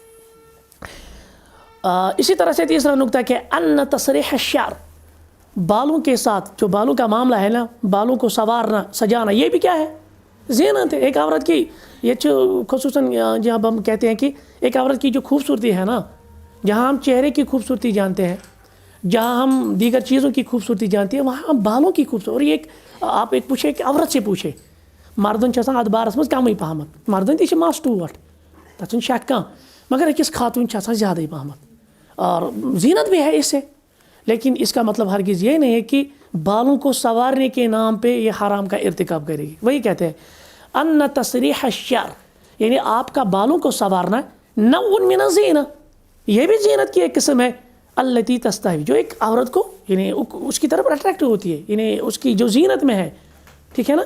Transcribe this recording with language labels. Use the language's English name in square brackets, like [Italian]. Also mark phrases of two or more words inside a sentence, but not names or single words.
[Urdu] اسی طرح سے تیسرا نقطہ کہ [Arabic] ان تصریح الشعر، [Urdu] بالوں کے ساتھ جو بالوں کا معاملہ ہے نا، بالوں کو سوارنا سجانا، یہ بھی کیا ہے؟ زینت ہے ایک عورت کی۔ یہ خصوصاً جب ہم کہتے ہیں کہ ایک عورت کی جو خوبصورتی ہے نا، جہاں ہم چہرے کی خوبصورتی جانتے ہیں، جہاں ہم دیگر چیزوں کی خوبصورتی جانتے ہیں، وہاں ہم بالوں کی خوبصورتی، اور یہ ایک آپ ایک پوچھے کہ عورت سے پوچھے، [Kashmiri] مردن چھِ آسان اتھ بارس منٛز کمٕے پہمت، مردن تہِ چھِ مس ٹوٹھ، تتھ چھُنہٕ شک کانٛہہ، مگر أکِس خاتون چھِ آسان زیادٕے پہمت، [Urdu] اور زینت بھی ہے اس سے۔ لیکن اس کا مطلب ہرگز یہ نہیں ہے کہ بالوں کو سنوارنے کے نام پہ یہ حرام کا ارتکاب کرے گی۔ وہی کہتے ہیں [Arabic] ان تصریح الشعر، [Urdu] یعنی آپ کا بالوں کو سنوارنا [Arabic] نوع من الزینہ، [Urdu] یہ بھی زینت کی ایک قسم ہے، [Arabic] التی تستحوی، [Urdu] جو ایک عورت کو یعنی اس کی طرف اٹریکٹ ہوتی ہے، یعنی اس کی جو زینت میں ہے، ٹھیک ہے نا۔